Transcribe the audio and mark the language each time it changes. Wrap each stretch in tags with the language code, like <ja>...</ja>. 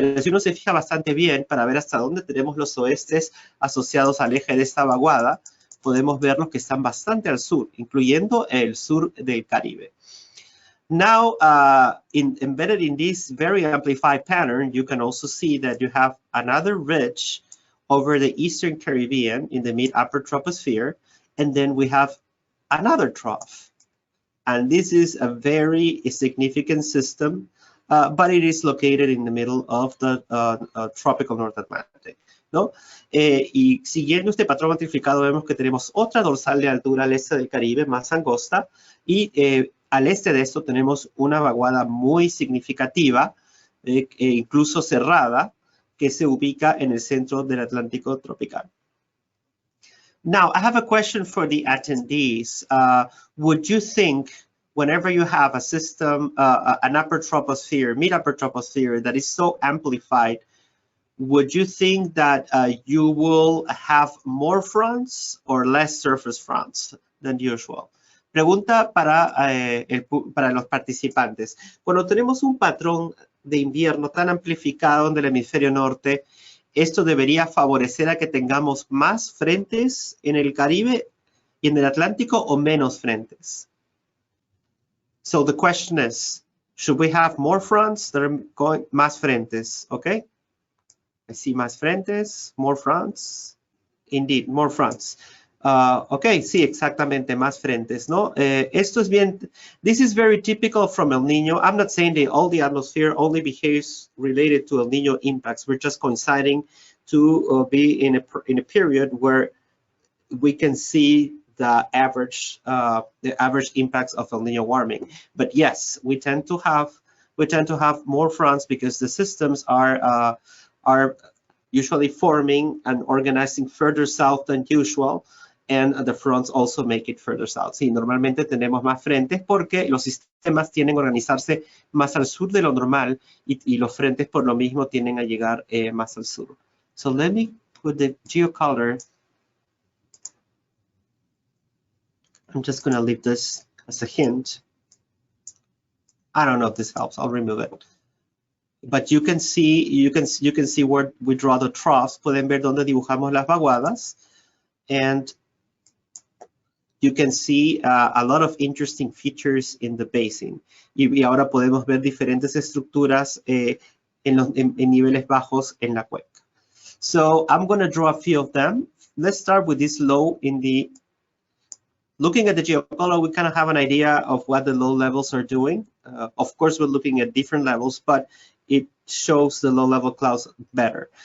<es>Pero si uno se fija bastante bien para ver hasta dónde tenemos los oestes asociados al eje de esta vaguada, podemos ver los que están bastante al sur, incluyendo el sur del Caribe.</es> <en>Now, embedded in this very amplified pattern, you can also see that you have another ridge over the Eastern Caribbean in the mid-upper troposphere, and then we have another trough. And this is a very significant system, but it is located in the middle of the tropical North Atlantic,</en> <es>¿no? Y siguiendo este patrón amplificado, vemos que tenemos otra dorsal de altura al este del Caribe, más angosta, y al este de esto tenemos una vaguada muy significativa, incluso cerrada, que se ubica en el centro del Atlántico tropical.</es> <en>Now, I have a question for the attendees. Would you think whenever you have a system, an upper troposphere, mid-upper troposphere that is so amplified, would you think that you will have more fronts or less surface fronts than usual?</en> <es>Pregunta para los participantes. Cuando tenemos un patrón de invierno tan amplificado en el hemisferio norte, ¿esto debería favorecer a que tengamos más frentes en el Caribe y en el Atlántico o menos frentes?</es> <en>So the question is, should we have more fronts that are going,</en> <es>más frentes,</es> <en>okay? I see</en> <es>más frentes,</es> <en>more fronts. Indeed, more fronts.</en> <es>Okay, sí, exactamente, más frentes, ¿no? Esto es bien,</es> <en>this is very typical from El Niño. I'm not saying that all the atmosphere only behaves related to El Niño impacts. We're just coinciding to be in a period where we can see the average impacts of El Niño warming. But yes, we tend to have more fronts because the systems are usually forming and organizing further south than usual, and the fronts also make it further south.</en> <es>Sí, normalmente tenemos más frentes porque los sistemas tienden a organizarse más al sur de lo normal y los frentes por lo mismo tienden a llegar más al sur.</es> <en>So let me put the geocolor. I'm just going to leave this as a hint. I don't know if this helps. I'll remove it. But you can see where we draw the troughs.</en> <es>Pueden ver dónde dibujamos las vaguadas,</es> <en>and you can see a lot of interesting features in the basin.</en> <es>Y ahora podemos ver diferentes estructuras en niveles bajos en la cuenca.</es> <en>So I'm going to draw a few of them. Let's start with this low in the. Looking at the geocolor, we kind of have an idea of what the low levels are doing. Of course, we're looking at different levels, but it shows the low-level clouds better.</en>